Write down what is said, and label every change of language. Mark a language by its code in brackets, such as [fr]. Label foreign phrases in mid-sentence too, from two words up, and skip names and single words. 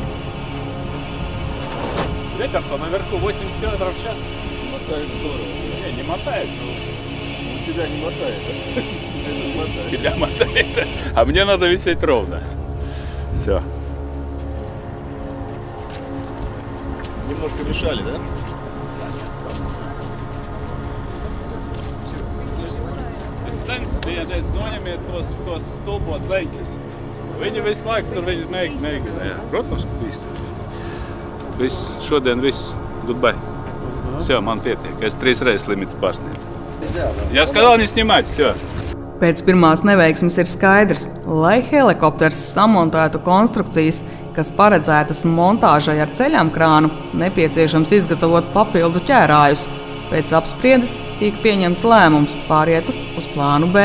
[ru] Ветер-то наверху 80 км в час. Мотает здорово. Не тебя не мотает, да? Тебя мотает, а мне надо висеть ровно. Все. Немножко мешали, да? [lv] Viens noņemiet tos stulbos leņķus. Viņi visu laiku tur viņus neignorē. Protams, ka bīstam. Viss, šodien viss. Goodbye. Все, man pietiek. Es 3 reizes limitu pārsniedzu. [ru] Я сказал не снимать, все. [lv] Pēc pirmās neveiksmes ir skaidrs, lai helikopters samontētu konstrukcijas, kas paredzētas montāžai ar ceļamkrānu, nepieciešams izgatavot papildu ķērājus. Pēc apspriedes tika pieņemts lēmums pārietu uz plānu B.